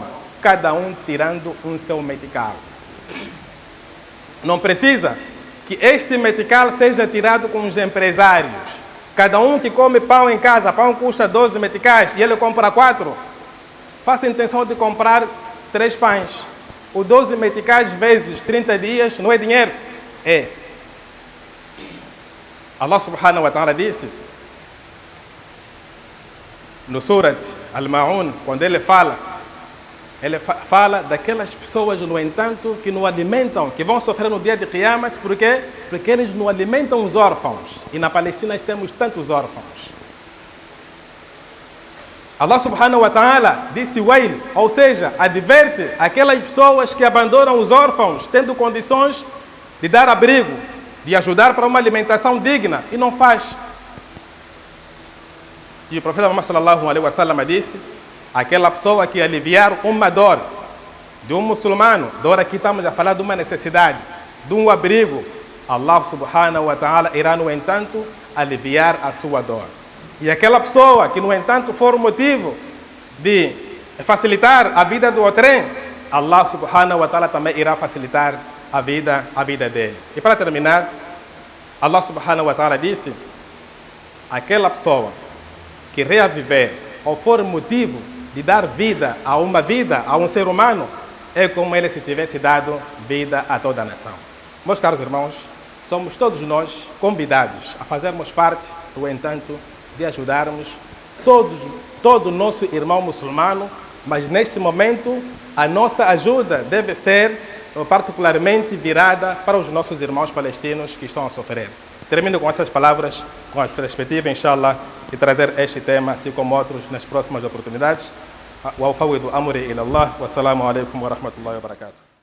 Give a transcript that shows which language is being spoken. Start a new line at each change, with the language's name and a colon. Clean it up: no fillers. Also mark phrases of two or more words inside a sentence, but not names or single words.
Portuguese: Cada um tirando um seu metical. Não precisa que este metical seja tirado com os empresários. Cada um que come pão em casa, pão custa 12 meticais e ele compra 4. Faça a intenção de comprar 3 pães. O 12 meticais vezes 30 dias não é dinheiro? É.
Arabic: الله سبحانه وتعالى
Portuguese: disse: no Surat Al-Ma'un, quando ele fala daquelas pessoas, no entanto, que não alimentam, que vão sofrer no dia de Qiyamah. Por quê? Porque eles não alimentam os órfãos. E na Palestina temos tantos órfãos.
Arabic: الله سبحانه وتعالى
Portuguese: disse wail, ou seja, adverte aquelas pessoas que abandonam os órfãos, tendo condições de dar abrigo, de ajudar para uma alimentação digna, e não faz. E o profeta Muhammad
Arabic: صلى الله عليه وسلم
Portuguese: disse: aquela pessoa que aliviar uma dor de um muçulmano, dor aqui estamos a falar de uma necessidade, de um abrigo,
Arabic: الله سبحانه وتعالى
Portuguese: irá, no entanto, aliviar a sua dor. E aquela pessoa que, no entanto, for o motivo de facilitar a vida do outrem,
Arabic: الله سبحانه وتعالى
Portuguese: também irá facilitar a vida dele. E para terminar,
Arabic: الله سبحانه وتعالى
Portuguese: disse: aquela pessoa que reaviver ou for motivo de dar vida a um ser humano, é como ele se tivesse dado vida a toda a nação. Meus caros irmãos, somos todos nós convidados a fazermos parte, no entanto, de ajudarmos todo o nosso irmão muçulmano, mas neste momento a nossa ajuda deve ser particularmente virada para os nossos irmãos palestinos que estão a sofrer. Termino com essas palavras, com a perspectiva, inshallah, de trazer este tema, assim como outros, nas próximas oportunidades.
Arabic: وأفوض أمري إلى الله. والسلام عليكم ورحمة الله وبركاته.